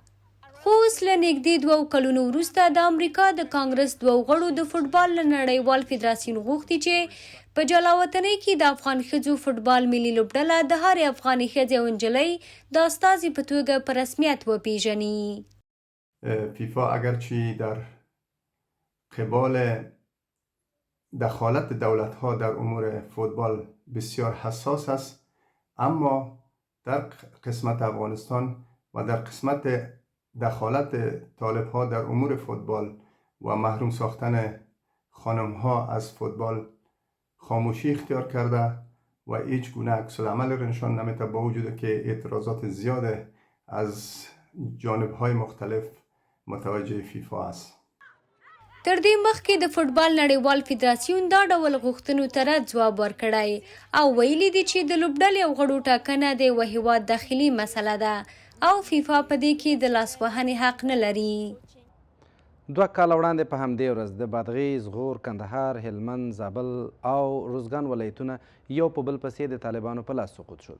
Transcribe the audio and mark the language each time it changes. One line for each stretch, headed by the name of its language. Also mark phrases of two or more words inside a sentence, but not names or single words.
Pashto: خو اوس له نږدې 2 کلونو وروسته د امریکا د کانګرس 2 غړو د فوټبال له نړیوال فدراسیون غوښتي چې په جلاوطنۍ کې د افغان ښځو فوټبال ملي لوبډله د هرې افغاني ښځې او نجلۍ د استازي په توګه په رسمیت وپیژني.
Persian: فیفا اگرچه در قبال دخالت دولت‌ها در امور فوتبال بسیار حساس است، اما در قسمت افغانستان و در قسمت دخالت طالب‌ها در امور فوتبال و محروم ساختن خانم‌ها از فوتبال خاموشی اختیار کرده و هیچ گونه عکس العمل را نشان نمیده، با وجود که اعتراضات زیاد از جانب‌های مختلف متوجه فیفا است.
Pashto: تر دې مخکې د فوټبال نړیوال فدراسیون دا ډول غوښتنو ته رد ځواب ورکړی او ویلي دي چې د لوبډلې او غړو ټاکنه د یوه هیواد داخلي مسله ده او فیفا په دې کې د لاسوهنې حق نه لري. 2 کاله وړاندې په همدې ورځ د بادغیس، غور، کندهار، هلمند، زابل او روزګان ولایتونه یو په بل پسې د طالبانو په لاس سقوط شول.